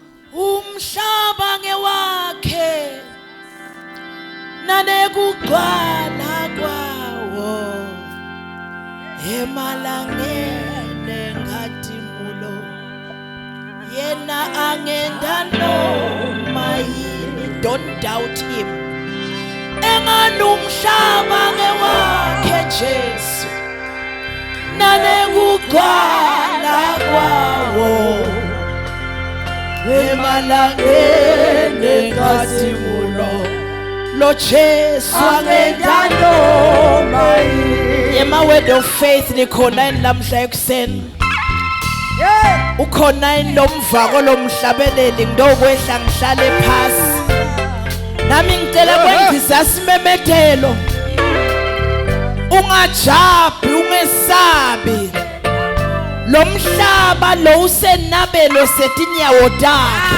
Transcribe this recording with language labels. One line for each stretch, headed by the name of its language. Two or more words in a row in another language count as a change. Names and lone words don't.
Swati: Umhlaba ngewakhe nanekugcwala kwawo emalangeni engadimulo. Yena angenda noma yini.
English: Don't doubt him.
Swati: Enganumhlaba ngewakhe Jesu nanekugcwala kwawo emalangeni engadimulo. Lo Jesu angenda noma yini. Ema
English: word of faith
Swati: likhona namhla ekuseni. Ukhona inomvako lomhlabeleli ngidokwehla ngihlale phansi nami ngicela kwenzisa simemethelo. Ungajabi ungesabi lo mhlaba lo usenabelo setinyawo takhe.